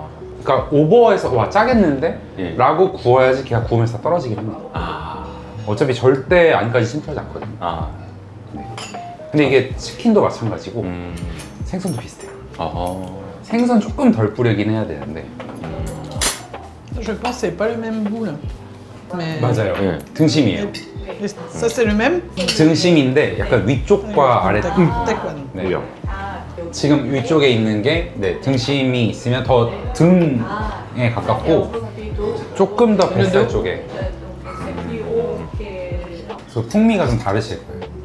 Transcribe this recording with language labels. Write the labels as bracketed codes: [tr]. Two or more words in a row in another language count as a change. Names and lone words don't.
[ko] 그러니까 오버해서 와 짜겠는데? 예. 라고 구워야지 걔가 구우면서 다 떨어지긴 합니다. 어차피 절대 안까지 침투하지 않거든요. 아. 근데 이게 치킨도 마찬가지고 생선도 비슷해요. 생선 조금 덜 뿌리긴 해야 되는데 [fr] Je pense que c'est pas le même goût là. Mais [ko] 맞아요. 네. 등심이에요. [fr] ça c'est le même. [ko] 등심인데 약간 위쪽과 아래 Taekwondo. 네. 지금 위쪽에 있는 게 등심이 있으면 더 등에 가깝고 조금 더 뱃살 쪽에 그래서 풍미가 좀 다르실 거예요.